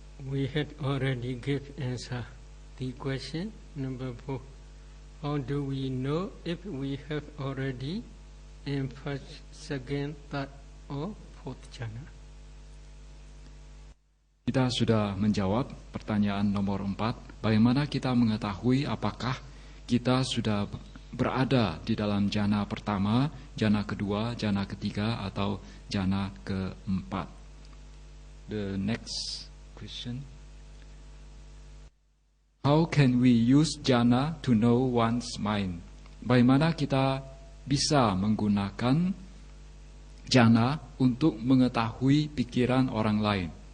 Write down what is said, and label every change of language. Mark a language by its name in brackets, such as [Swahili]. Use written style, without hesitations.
[English] We had already give answer the question number 4. How do we know if we have already in first, second, third, or fourth jhana? [Indonesian] Kita sudah menjawab pertanyaan nomor 4. Bagaimana kita mengetahui apakah kita sudah berada di dalam jhana pertama, jhana kedua, jhana ketiga, atau jhana keempat? [English] The next question. How can we use jhana to know one's mind? [Indonesian] Bagaimana kita bisa menggunakan jhana untuk mengetahui pikiran orang lain?